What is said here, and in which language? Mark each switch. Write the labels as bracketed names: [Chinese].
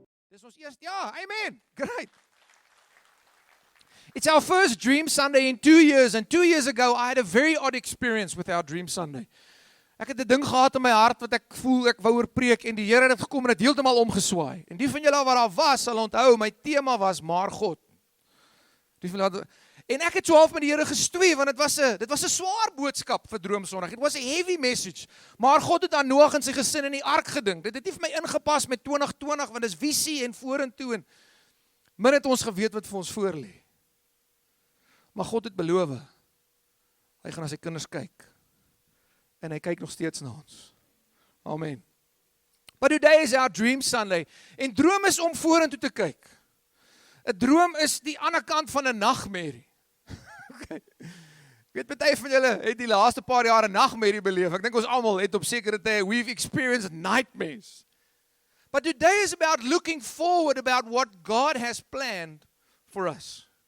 [English] This was yes, yeah, amen. Great. It's our first Dream Sunday in 2 years, and 2 years ago I had a very odd experience with our Dream Sunday. [Afrikaans] Ek het 'n ding gehad in my hart wat ek voel ek wou oor preek en die Here het gekom en dit heeltemal omgeswaai. En die van julle wat daar was, sal onthou my tema was maar God. Die van julle en ek het so half met die Here gestoei want dit was 'n swaar boodskap vir Droom Sondag. [English] It was a heavy message. [Afrikaans] Maar God het aan Noag en sy gesin in die ark gedink. Dit het nie vir my ingepas met 2020 want dis visie en vorentoe en min het ons geweet wat vir ons voorlê. Maar God het beloof. Hy gaan na sy kinders kyk. En hy kyk nog steeds na ons. Amen. [English] But today is our Dream Sunday. [Afrikaans] En droom is om vorentoe te kyk. 'n Droom is die ander kant van 'n nagmerrie. Okay. Ek weet baie van julle het die laaste paar jaar 'n nagmerrie beleef. Ek dink ons almal het op sekere tye [English] we've experienced nightmares. But today is about looking forward about what God has planned for us.